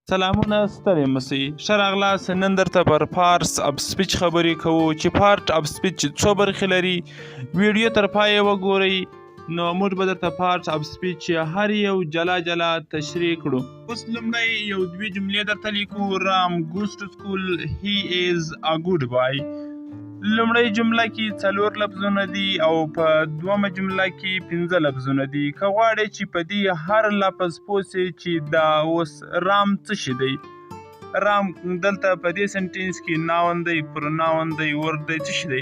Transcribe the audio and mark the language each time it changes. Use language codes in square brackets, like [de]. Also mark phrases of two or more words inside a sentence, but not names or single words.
[ps] سلامونه ستړي مسئ ښه راغلاست. نن درته پر [en] parts of speech [ps] خبرې کوو چې [en] part of speech [ps] څو برخې لري. ویډیو تر پایه وګورئ نو موږ به درته [en] parts of speech [ps] هر یو جلا جلا تشریح کړو. اوس لومړی یو دوې جملې درته لیکو. [en] رام goes to school, he is a good boy. [ps] لومړی جمله کې 4 لفظونه دي او په دومه جمله کې 15 لفظونه دي. که غواړئ چې په دې هر لفظ پوه سئ چې دا اوس رام څه شی دی. رام دلته په دې سنټینس کې ناون دی، پروناون دی، ورد دی، څه شی دی.